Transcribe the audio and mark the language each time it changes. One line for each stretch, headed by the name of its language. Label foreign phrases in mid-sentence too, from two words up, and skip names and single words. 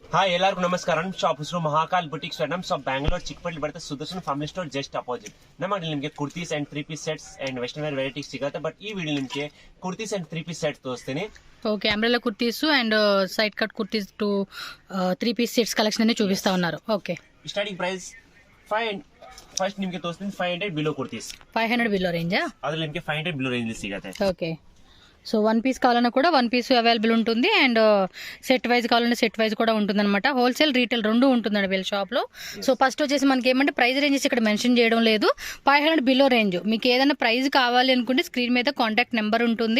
Kannada: ಹಾಯ್ ಎಲ್ಲರಿಗೂ ನಮಸ್ಕಾರ. ಶಾಪ್ ಹೆಸರು ಮಹಾಕಾಲ್ ಬುಟಿಕ್ಸ್ ನಮ್ ಶಾಪ್ ಬ್ಯಾಂಗ್ಳೂರ್ ಚಿಕ್ಕಪಳ್ಳಿ ಬರುತ್ತೆ.
English: Sudarshan Family Store just opposite.
Kannada: ನಮ್ಮಲ್ಲಿ ನಿಮಗೆ
English: kurtis and 3 piece sets and western wear varieties
Kannada: ಸಿಗುತ್ತೆ. ಬಟ್ ಈ ವಿಡಿಯೋ ನಿಮಗೆ
English: kurtis and 3 piece set
Kannada: ತೋರಿಸ್ತೀನಿ.
Telugu: ఓకే,
English: umbrella kurtis and side cut kurtis to 3 piece sets collection
Telugu: అన్ని చూపిస్తా ఉన్నారు. ఓకే,
English: starting price
Kannada: ಫಸ್ಟ್ ನಿಮಗೆ ತೋರಿಸ್ತೀನಿ
English: 500 below kurtis. 500 below
Telugu: రేంజా?
Kannada: ಅದ್ರಲ್ಲಿ ನಿಮಗೆ
English: 500 below range
Kannada: ಸಿಗುತ್ತೆ.
English: okay, so
Telugu: 1 పీస్ కావాలన్నా కూడా 1 పీస్ అవైలబుల్ ఉంటుంది అండ్
English: set wise
Telugu: కావాలన్నా
English: set wise
Telugu: కూడా ఉంటుంది అనమాట.
English: wholesale retail
Telugu: రెండు ఉంటుందండి వీళ్ళ షాప్లో.
English: so first
Telugu: వచ్చేసి మనకి ఏమంటే
English: price ranges
Telugu: ఇక్కడ మెన్షన్ చేయడం లేదు.
English: 500 below range.
Telugu: మీకు ఏదైనా ప్రైస్ కావాలి అనుకుంటే స్క్రీన్ మీద
English: contact number
Telugu: ఉంటుంది.